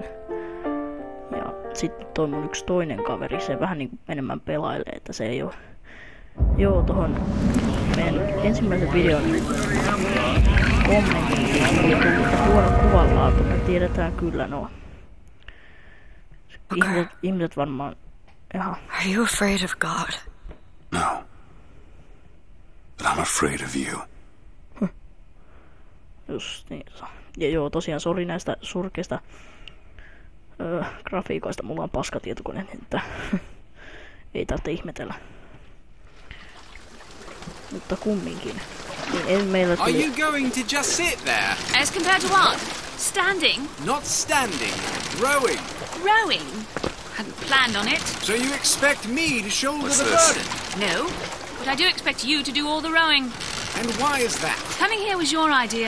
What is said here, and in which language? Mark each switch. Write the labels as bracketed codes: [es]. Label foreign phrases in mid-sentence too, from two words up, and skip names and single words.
[fi] Ja sitten toi mun yksi toinen kaveri, se vähän niinku enemmän pelailee, että se ei oo. Joo, tohon meidän ensimmäisen videon kommentti oli tullut huono kuvanlaatu, me tiedetään kyllä no. Ihmiset varmaan, jaha. [en] Are you afraid of God? No. But I'm afraid of you. [fi] Just niin. Ja joo, tosiaan sori näistä surkeista grafiikoista. Mulla on paskatietokone, että ei tarvitse ihmetellä. Mutta kumminkin. Niin meillä tuli... [en] Are you going to just sit there? As compared to what? Standing? Not standing. Rowing. Rowing? Hadn't planned on it. So you expect me to shoulder What's the this? burden? No, but I do expect you to do all the rowing. And why is that? Coming here was your idea.